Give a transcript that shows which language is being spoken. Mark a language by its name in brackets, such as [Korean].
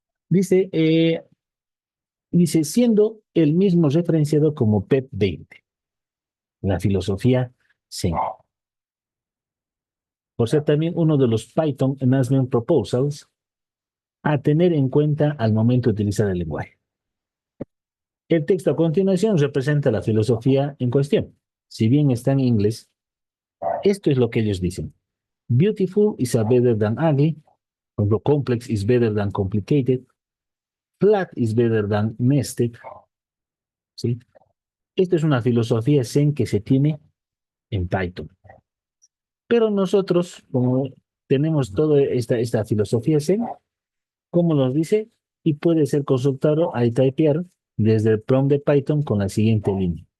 [Spanish] Dice, dice, siendo el mismo referenciado como PEP 20, la filosofía Zen, por ser también uno de los Python Enhancement Proposals a tener en cuenta al momento de utilizar el lenguaje. El texto a continuación representa la filosofía en cuestión. Si bien está en inglés, esto es lo que ellos dicen. [English] Beautiful is a better than ugly. [Spanish] Por ejemplo, [English] complex is better than complicated. Flat is better than nested. [Spanish] ¿Sí? Esta es una filosofía Zen que se tiene en Python. Pero nosotros, como tenemos toda esta filosofía Zen, como nos dice, y puede ser consultado al typear desde el prompt de Python con la siguiente línea.